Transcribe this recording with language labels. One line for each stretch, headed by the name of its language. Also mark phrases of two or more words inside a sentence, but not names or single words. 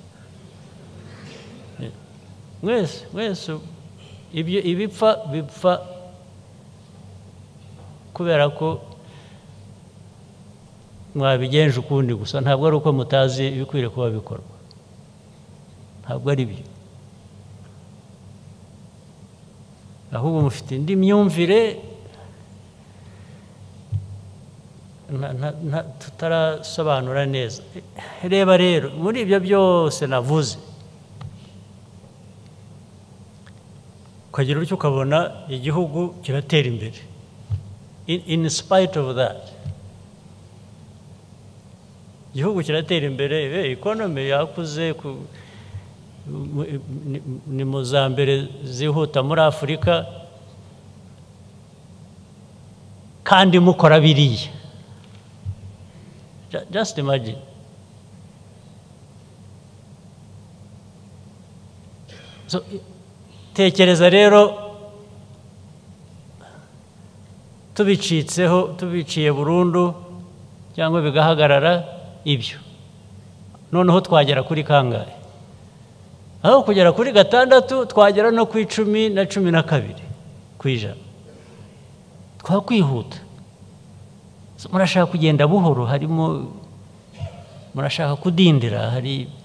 Kinyarwanda: mwese ibipfa bipfa kubera ko mwabigenje ukundi gusa ntabwo ari uko mutazi ibikwiriye kuba bikorwa ntabwo ari byo ahubwo mufite indi myumvire tutarasobanura neza reba rero muri ibyo byose navuze ukagira utyo ukabona igihugu kiratera imbere
English: in spite of that
Kinyarwanda: igihugu kiratera imbere economy yakuze ni mu za mbere zihuta muri Afurika kandi mukora biriya
English: just imagine
Kinyarwanda: so tekereza rero tubiciye burundu cyangwa bigahagarara ibyo noneho twagera kuri kangahe aho kugera kuri 6 twagera no ku 10 na 12 kwijana twakwihuta murashaka kugenda buhoro harimo murashaka kudindira hari